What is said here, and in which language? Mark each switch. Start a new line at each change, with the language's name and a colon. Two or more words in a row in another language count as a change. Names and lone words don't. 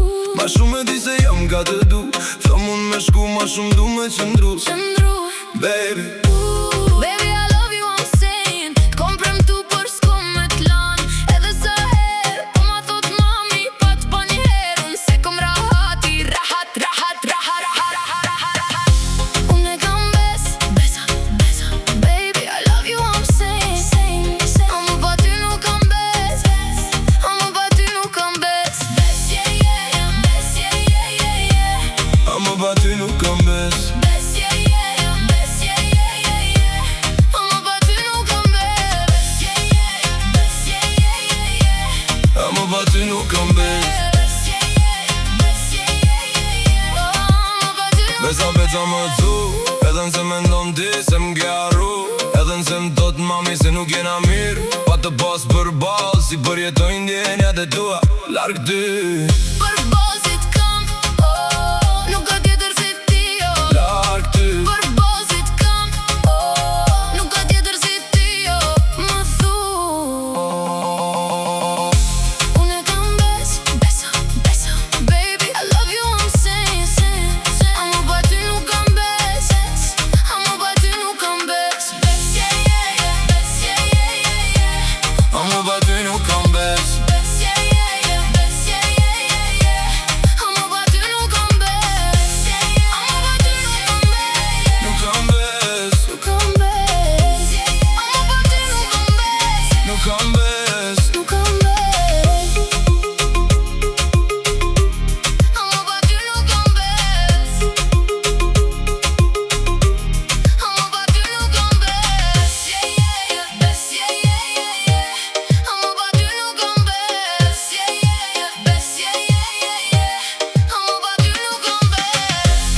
Albanian: Ma shumë e di se jam ka të du. Tho mund me shku ma shumë du me qëndru. Baby
English: Baby, I love you, I'm saying.
Albanian: Kom premtu për s'ko me t'lan. Edhe sa her, po ma thot mami, pa t'pa një her. Unë se kom rahati, rahat, rahat, rahat, rahat, rahat, rahat, rahat. Unë e kam bes, besa, besa.
English: Baby, I love you, I'm saying.
Albanian: Amo pa ty nuk kam bes, amo pa ty nuk kam bes.
English: Bes, yeah, yeah, yeah. Bes, yeah, yeah, yeah, yeah.
Albanian: Amo pa ty nuk kam bes.
English: Bes, yeah, yeah, yeah. Bes, yeah, yeah, yeah, yeah.
Albanian: Amo pa ty nuk kam bes. Bes,
English: yeah, yeah, yeah.
Albanian: Bes,
English: yeah, yeah, yeah, yeah.
Albanian: Amo pa ty nuk kam bes.
English: Bes, yeah, yeah, yeah. Bes, yeah, yeah, yeah, yeah.
Albanian: Amo pa ty nuk Besa beca më tu, edhe nëse me ndon ti se m'ke arru. Edhe nëse m'dot mami se nuk jena mirë. Pa të pas për balë, si përjetojnë ndjenjat e tua larg ty. për bozit kam, oh, nuk ka tjetër si ti, oh. Larg ty. Për bozit kam, oh, nuk ka tjetër si ti, oh. Më thu Unë e kam bes, besa, besa.
English: Baby, I love you, I'm saying.
Albanian: Amo pa ty nuk kam bes, amo pa ty nuk kam bes.
English: Bes, yeah, yeah, yeah. Bes, yeah, yeah, yeah, yeah.
Albanian: Amo pa ty nuk kam bes.
English: Bes, yeah, yeah, yeah. Bes, yeah, yeah, yeah, yeah.
Albanian: Amo pa ty nuk kam bes,
English: yeah, yeah.
Albanian: Amo pa ty nuk kam bes, Nuk kam bes. nuk kam bes, yeah. Amo pa ty nuk kam bes, Nuk kam bes. nuk kam bes. Amo pa ty nuk kam bes, amo pa ty nuk kam bes,
English: yeah, yeah, yeah.
Albanian: Bes,
English: yeah, yeah, yeah, yeah.
Albanian: Amo pa ty nuk kam bes,
English: yeah, yeah, yeah.
Albanian: Bes,
English: yeah, yeah, yeah, yeah.
Albanian: Amo pa ty nuk kam bes.